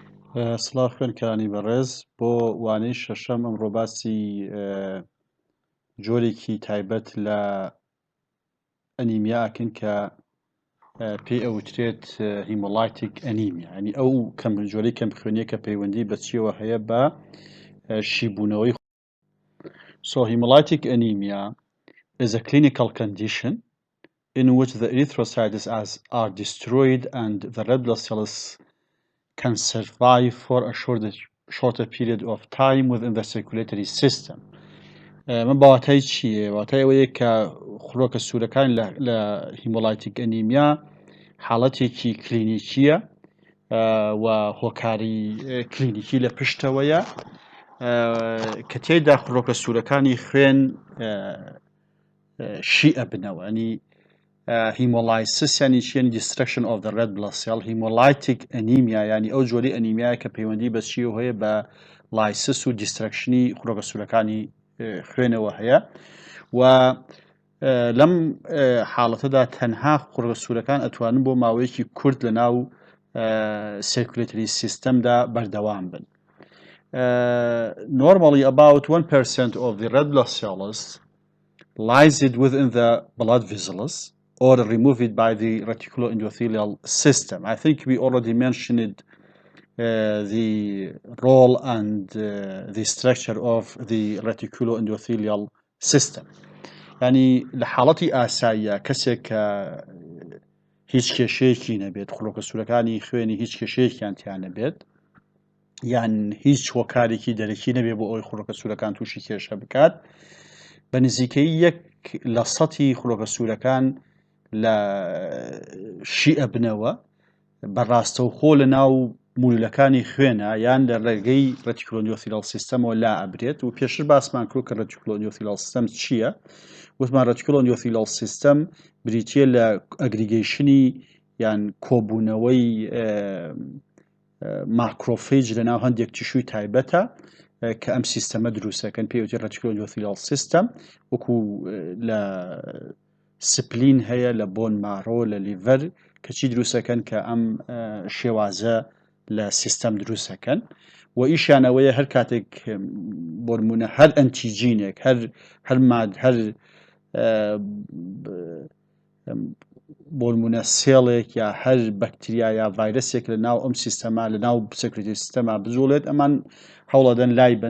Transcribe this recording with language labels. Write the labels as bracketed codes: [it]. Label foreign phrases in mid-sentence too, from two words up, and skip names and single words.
[ckb] سڵاو خوێنکەرانی بەڕێز بۆ وانەی شەشەم ئەمڕۆ باسی جۆرێکی تایبەت لە ئەنیمیا ئاکەن کە پێی ئەوترێت [en] hemolytic anemia, [ckb] ینی ئەو جۆرەی کەمخوێنیە کە پەیوەندی بە چیەوە هەیە بە شیبوونەوەی. [en] So hemolytic anemia is a clinical condition in which the erythrocytes are destroyed and the red blood cells can survive for a shorter period of time within the circulatory system. [ckb] من باواتای چییە؟ واتای ئەوەیە کە خڕۆکە سوورەکان لە [en] hemolytic anemia [ckb] حاڵەتێکی کلینیکیە و هۆکاری کلینیکی لە پشتەوەیە کە تێیدا خڕۆکە سوورەکانی خوێن شی ئەبنەوە. [en] ینی hemolysis [ckb] ینی چیان [en] destruction of the red blood cell. [ckb] hemolytic anemia ینی ئەو جۆری ئەنیمیایە کە پەیوەندی بە چیەوە هەیە بە لایسس و دیسترەکشنی خڕۆکە سوورەکانی خوێنەوە هەیە و لەم حاڵەتەدا تەنها خڕۆکە سوورەکان ئەتوانن بۆ ماوەیەکی کورت لە ناو [en] circulatory system [ckb] دا بەردەوام بن. [en] Normally about 1% of the red blood cells lies within the blood vessels or removed by the reticular endothelial system. I think we already mentioned the role and the structure of the reticular endothelial system. [ar] يعني لحالتي [ckb] ئاساییە کەسێک کە هیچ کێشەیەکی نەبێت، خڕۆکە سوورەکانی خوێنی هیچ کێشەیەکیان تیان نەبێت، یان هیچ هۆکارێکی دەرەکی نەبێت بۆ ئەوەی خڕۆکە سوورەکان تووشی کێشە بکات، بە نزیکەی 1% خڕۆکە سوورەکان لە شی ئەبنەوە بەڕاستەوخۆ لە ناو مولولەکانی خوێنە یان لە ڕێگەی [en] reticular endothelial system [ckb] ەوە لا ئەبرێت. و پێشتر باسمان کرد کە [en] reticular endothelial system [ckb] چییە؟ وتمان [en] reticular endothelial system [ckb] بریتیە لە ئەگریگەیشنی یان کۆبوونەوەی ماکرۆفیج لە ناو هەندێک تیشوی تایبەتە کە ئەم سیستەمە دروستەکەن، پێوتری [en] reticular endothelial system. [ckb] وەکو لە سپلین هەیە، لە [en] bone marrow, [ckb] لە لیڤەر کەچی دروستەکەن کە ئەم شێوازە لە سیستەم دروستەکەن و ئیشانەوەیە هەر کاتێک بۆ نمونە هەر ئەنتیجینێک هەر بۆ نمونە سێڵێک یا هەر بەکتریا یا ڤایرەسێک لە ناو ئەم سیستەما لە ناو سێکریتری سیستەما بزۆڵێت، ئەمان هەوڵەدەن لای بن.